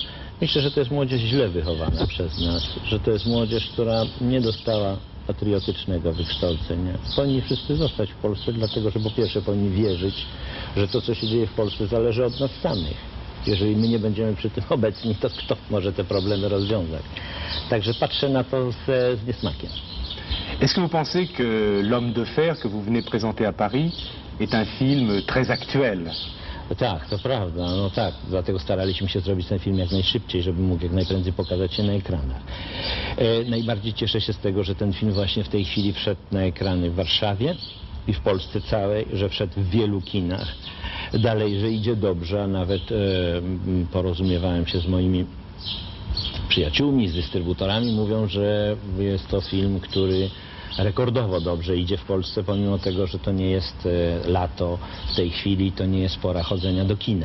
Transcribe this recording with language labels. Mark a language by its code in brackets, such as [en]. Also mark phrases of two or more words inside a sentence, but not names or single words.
[pl] Myślę, że to jest młodzież źle wychowana przez nas, że to jest młodzież, która nie dostała patriotycznego wykształcenia. Powinni wszyscy zostać w Polsce, dlatego że po pierwsze powinni wierzyć, że to, co się dzieje w Polsce, zależy od nas samych. Jeżeli my nie będziemy przy tym obecni, to kto może te problemy rozwiązać? Także patrzę na to z niesmakiem. [fr] Est-ce que vous pensez que L'Homme de Fer que vous venez présenter à Paris est un film très actuel? [pl] Tak, to prawda, no tak, dlatego staraliśmy się zrobić ten film jak najszybciej, żeby mógł jak najprędzej pokazać się na ekranach. Najbardziej cieszę się z tego, że ten film właśnie w tej chwili wszedł na ekrany w Warszawie i w Polsce całej, że wszedł w wielu kinach. dalej, że idzie dobrze, a nawet porozumiewałem się z moimi przyjaciółmi, z dystrybutorami, mówią, że jest to film, który rekordowo dobrze idzie w Polsce, pomimo tego, że to nie jest lato w tej chwili, to nie jest pora chodzenia do kina.